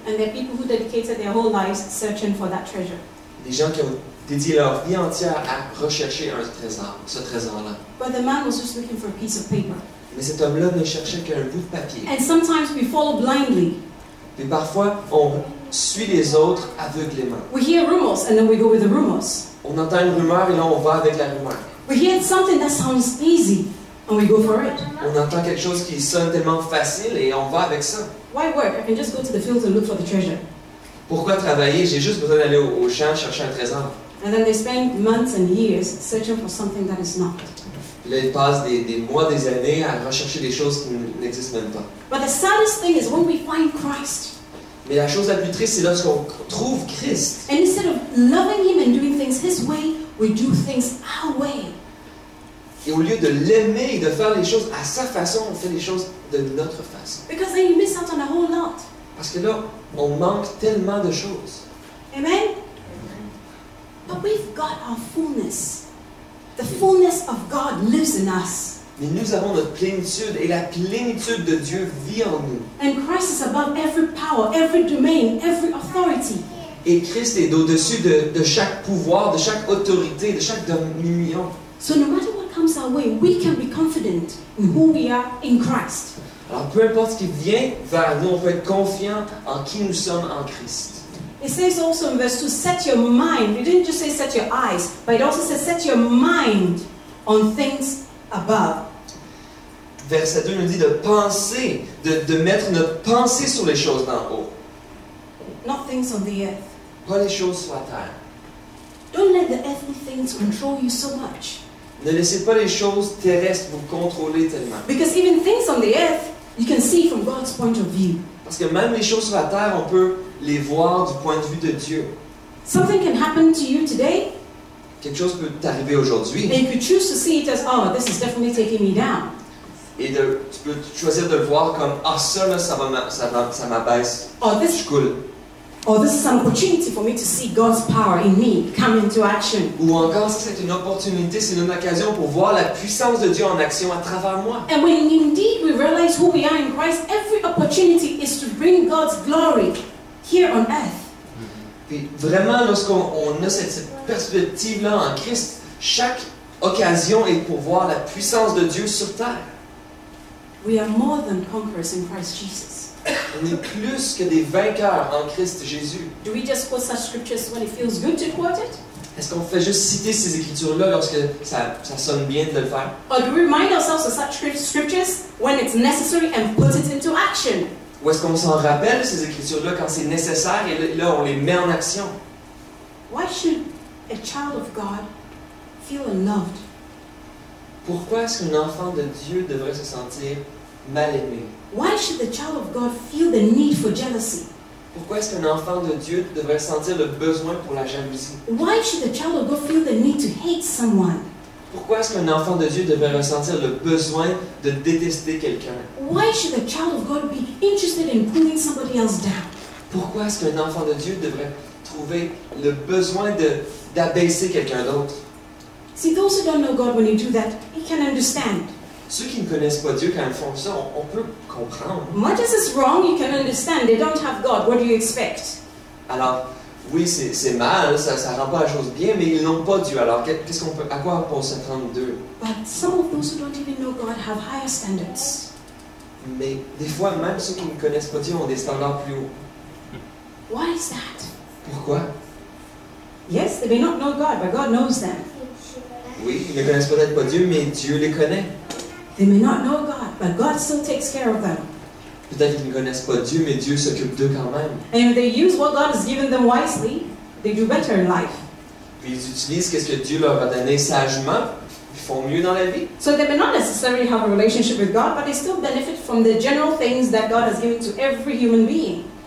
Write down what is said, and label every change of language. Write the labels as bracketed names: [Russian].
[English] And there are people who dedicated their whole lives searching for that treasure. [French] Des gens qui ont dédié leur vie entière à rechercher un trésor, ce trésor-là. [English] But the man was just looking for a piece of paper. [French] Mais cet homme-là ne cherchait qu'un bout de papier. [English] And sometimes we follow blindly. [French] Et parfois, on suit les autres aveuglément. [English] We hear rumors and then we go with the rumors. [French] On entend une rumeur et là on va avec la rumeur. [English] We hear something that sounds easy and we go for it. [French] On entend quelque chose qui sonne tellement facile et on va avec ça. [English] Why work? I can just go to the field and look for the treasure. [French] Pourquoi travailler? J'ai juste besoin d'aller au champ chercher un trésor. [English] And then they spend months and years searching for something that is not. [French] Là, ils passent des mois, des années à rechercher des choses qui n'existent même pas. [English] But the saddest thing is when we find Christ. [French] Mais la chose la plus triste, c'est lorsqu'on trouve Christ. [English] And instead of loving Him and doing things His way, we do things our way. [French] Et au lieu de l'aimer et de faire les choses à sa façon, on fait les choses de notre façon. [English] Because then you miss out on a whole lot. [French] Parce que là, on manque tellement de choses. [English] Amen? But we've got our fullness. The fullness of God lives in us. [French] Mais nous avons notre plénitude et la plénitude de Dieu vit en nous. [English] And Christ is above every power, every domain, every authority. [French] Et Christ est au-dessus de chaque pouvoir, de chaque autorité, de chaque dominion. [English] So no matter what comes our way, we can be confident in who we are in Christ. [French] Alors peu importe ce qui vient vers nous, on peut être confiant en qui nous sommes en Christ. [English] It says also in verse 2, set your mind. It didn't just say set your eyes, but it also says set your mind on things above. [French] Verset 2 nous dit de penser, de mettre notre pensée sur les choses d'en haut. [English] Not things on the earth. [French] Pas les choses sur la terre. [English] Don't let the earthly things control you so much. [French] Ne laissez pas les choses terrestres vous contrôler tellement. [English] Because even things on the earth, you can see from God's point of view. [French] Parce que même les choses sur la terre, on peut les voir du point de vue de Dieu. [English] Something can happen to you today, [French] Quelque chose peut t'arriver aujourd'hui. [English] and you could choose to see it as, oh, this is definitely taking me down. [French] Et tu peux choisir de le voir comme, ah ça là, ça m'abaisse, [English] Or this, [French] je coule. [English] Or this is an opportunity for me to see God's power in me come into action. [French] Ou encore, ça c'est une opportunité, c'est une occasion pour voir la puissance de Dieu en action à travers moi. [English] And when indeed we realize who we are in Christ, every opportunity is to bring God's glory here on earth. [French] Puis vraiment, lorsqu'on a cette perspective-là en Christ, chaque occasion est pour voir la puissance de Dieu sur terre. [English] We are more than conquerors in Christ Jesus. [French] On est plus que des vainqueurs en Christ Jésus. [English] Do we just quote such scriptures when it feels good to quote it? [French] Est-ce qu'on fait juste citer ces écritures-là lorsque ça sonne bien de le faire? [English] Or do we remind ourselves of such scriptures when it's necessary and put it into action? [French] Ou est-ce qu'on s'en rappelle ces écritures-là quand c'est nécessaire et là on les met en action? [English] Why should a child of God feel unloved? [French] Pourquoi est-ce qu'un enfant de Dieu devrait se sentir mal aimé? [English] Why should the child of God feel the need for jealousy? [French] Pourquoi est-ce qu'un enfant de Dieu devrait sentir le besoin pour la jalousie? [English] Why should the child of God feel the need to hate someone? [French] Pourquoi est-ce qu'un enfant de Dieu devrait ressentir le besoin de détester quelqu'un? [English] Why should the child of God be interested in pulling somebody else down? [French] Pourquoi est-ce qu'un enfant de Dieu devrait trouver le besoin d'abaisser quelqu'un d'autre? [English] See, those who don't know God, when you do that, you can understand. [French] Ceux qui ne connaissent pas Dieu, quand ils font ça, on peut comprendre. [English] Much as it's wrong, you can understand. They don't have God. What do you expect? [French] Alors, oui, c'est mal, ça rend pas la chose bien, mais ils n'ont pas Dieu. Alors, à quoi on peut s'attendre d'eux? [English] But some of those who don't even know God have higher standards. [French] Mais des fois, même ceux qui ne connaissent pas Dieu ont des standards plus hauts. [English] Why is that? [French] Pourquoi? [English] Yes, they may not know God, but God knows them. [French] Oui, ils ne connaissent peut-être pas Dieu, mais Dieu les connaît. [English] They may not know God, but God still takes care of them. [French] Peut-être qu'ils ne connaissent pas Dieu, mais Dieu s'occupe d'eux quand même. [English] And if they use what God has given them wisely, they do better in life. [French] Puis ils utilisent ce que Dieu leur a donné sagement, ils font mieux dans la vie. [English] So they may not necessarily have a relationship with God, but they still benefit from the general things that God has given to every human being.